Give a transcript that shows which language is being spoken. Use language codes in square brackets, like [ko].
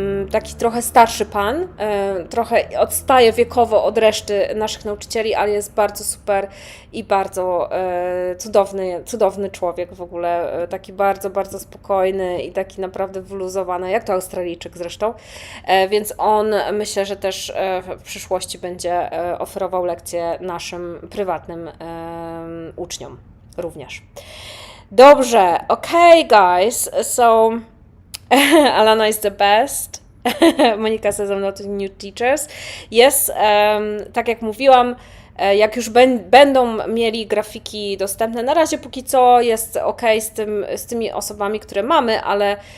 [pl] Taki trochę starszy pan, trochę odstaje wiekowo od reszty naszych nauczycieli, ale jest bardzo super i bardzo cudowny człowiek w ogóle. Taki bardzo, bardzo spokojny i taki naprawdę wyluzowany, jak to Australijczyk zresztą. Więc on myślę, że też w przyszłości będzie oferował lekcje naszym prywatnym uczniom również. [en] Dobrze, okay guys, so Alana is the best. Monika says I'm not new teachers. [pl] Yes, tak jak mówiłam, jak już będą mieli grafiki dostępne, na razie póki co jest ok z tymi osobami, które mamy, ale